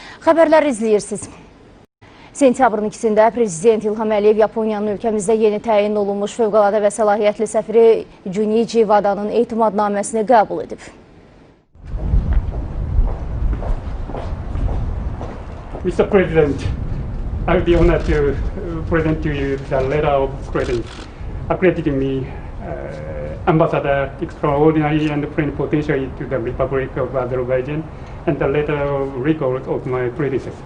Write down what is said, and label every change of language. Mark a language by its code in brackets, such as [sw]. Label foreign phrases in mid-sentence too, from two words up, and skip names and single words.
[az] Xəbərlər izləyirsiniz. Sentyabrın 2-də Prezident İlham Yaponiyanın ölkəmizdə yeni təyin olunmuş fövqəladə və səlahiyyətli səfiri Junichi Wada'nın etimadnaməsini qəbul edib. [en] Mr. President, I will be honored to present to you the letter of credit accrediting me Ambassador Extraordinary and Plenipotentiary to the Republic of Azerbaijan and the letter of record of my predecessor.